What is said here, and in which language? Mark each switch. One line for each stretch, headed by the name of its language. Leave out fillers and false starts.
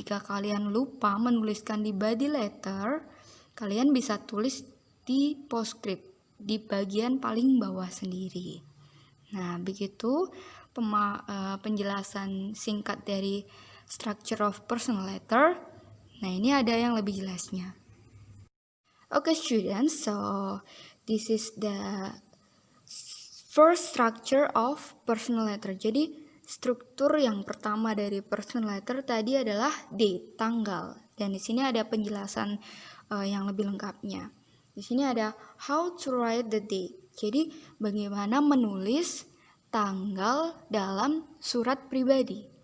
Indonesian: Jika kalian lupa menuliskan di body letter, kalian bisa tulis di postscript di bagian paling bawah sendiri. Nah, begitu penjelasan singkat dari structure of personal letter. Nah, ini ada yang lebih jelasnya.
English: Okay, students, so this is the first structure of personal letter.
Indonesian: Jadi struktur yang pertama dari personal letter tadi adalah date, tanggal. Dan di sini ada penjelasan yang lebih lengkapnya. Di sini ada
English: how to write the date.
Indonesian: Jadi bagaimana menulis tanggal dalam surat pribadi?